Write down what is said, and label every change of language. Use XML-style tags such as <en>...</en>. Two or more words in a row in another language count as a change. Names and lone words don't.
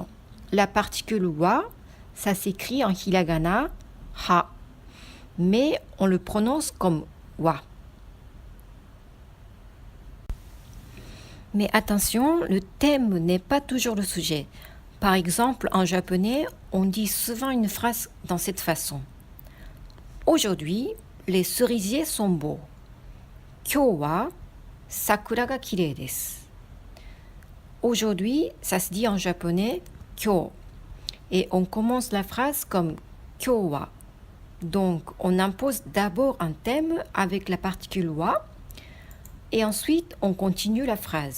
<fr>La particule wa, ça s'écrit en hiragana ha, mais on le prononce comme wa. Mais attention, le thème n'est pas toujours le sujet. Par exemple, en japonais, on dit souvent une phrase dans cette façon. Aujourd'hui, les cerisiers sont beaux.</fr> <ja>今日は桜が綺麗です.</ja> <fr>Aujourd'hui, ça se dit en japonais kyou. Et on commence la phrase comme</fr> <ja>今日は.</ja> <fr>Donc, on impose d'abord un thème avec la particule wa et ensuite on continue la phrase.</fr>